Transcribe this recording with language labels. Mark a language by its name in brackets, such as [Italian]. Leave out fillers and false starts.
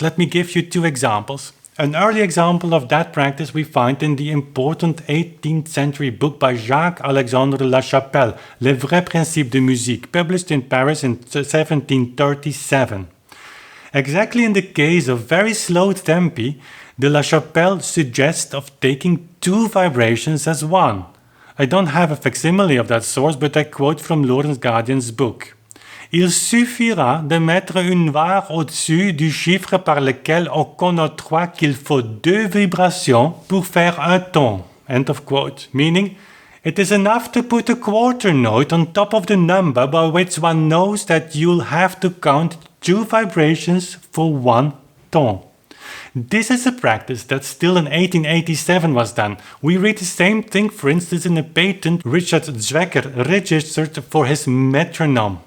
[English] Let me give you 2 examples. An early example of that practice we find in the important 18th century book by Jacques-Alexandre de La Chapelle, Les vrais principes de musique, published in Paris in 1737. Exactly in the case of very slow tempi, de La Chapelle suggests of taking 2 vibrations as one. I don't have a facsimile of that source, but I quote from Lawrence Guardian's book. [French] Il suffira de mettre une barre au-dessus du chiffre par lequel on connaîtra qu'il faut 2 vibrations pour faire un ton. [English] End of quote. Meaning, it is enough to put a quarter note on top of the number by which one knows that you'll have to count 2 vibrations for 1 ton. This is a practice that still in 1887 was done. We read the same thing, for instance, in a patent Richard Zwecker registered for his metronome.